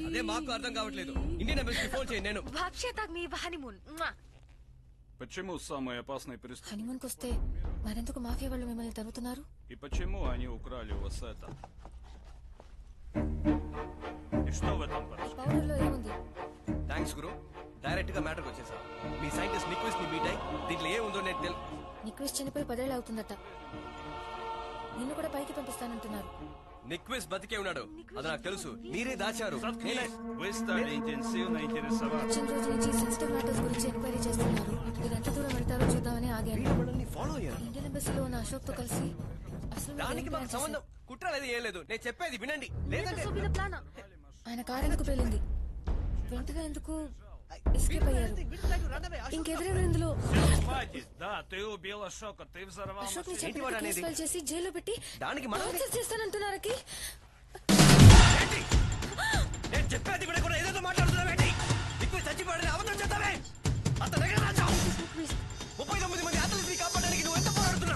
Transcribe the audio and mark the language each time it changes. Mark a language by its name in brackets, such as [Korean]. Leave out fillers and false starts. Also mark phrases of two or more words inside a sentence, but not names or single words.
[Telugu] అదే మాకు అర్థం కావట్లేదు. ఇండియన్ ఎంబసీకి ఫోన్ చేయండి. నేను [Russian] Почему самые опасные преступники? [Telugu] హనీమూన్కి వస్తే మరెందుకు మాఫియా వాళ్ళు మిమ్మల్ని తరుగుతున్నారు? [Russian] И почему они украли у вас это? И что в этом порошке? [Telugu] పౌడర్లో ఏముంది? థ్యాంక్స్ గురు, డైరెక్ట్ గా మ్యాటర్కి వచ్చేసా. మీ సైంటిస్ట్ నిక్విస్ ని మీట్ అయ్యి దీంట్లో ఏముందో నేను నిక్విస్ చనిపోయి 10 ఏళ్ళు అవుతుందట. నిన్ను కూడా పైకి పంపిస్తానంటున్నారు. నిక్విస్ బతికే ఉన్నాడు, అది నాకు తెలుసు. మీరే దాచారు. [Russian] Вы стали интенсивно интересоваться. [Telugu] వచ్చిన రోజు నుంచి [English] sensitive matters [Telugu] గురించి ఎంక్వైరీ చేస్తున్నారు. మీరు ఎంత దూరం వెళ్తారో చూద్దామని ఆగాను. ఫాలో అయ్యారు. ఇండియన్ ఎంబసీలో ఉన్న అశోక్ తో కలిసి అసలు దానికి మాకు సంబంధం కుట్రలేదు, ఏం లేదు. నేను చెప్పేది వినండి. లేదంటే ఆయన కారు ఎందుకు పేలింది? వెంటనే ఎందుకు ఎస్కేప్ అయ్యారు? ఇంకెవరెవరు ఇందులో? [Russian] Да, ты убил Ашока, ты взорвал [Telugu] అశోక్ ని చంపి కేసు ఫైల్ చేసి జైల్లో పెట్టి దానికి టార్చర్ చేస్తానంటున్నారకి. నేను చెప్పేది కూడా ఏదేదో మాట్లాడుతున్నావేంటి? నిక్విస్ చచ్చిపోయాడని అబద్ధం చెప్తావే. అతను దగ్గర రాజావు. 39 మంది అథ్లెట్స్ ని కాపాడడానికి నువ్వు ఎంత పోరాడుతున్నావు?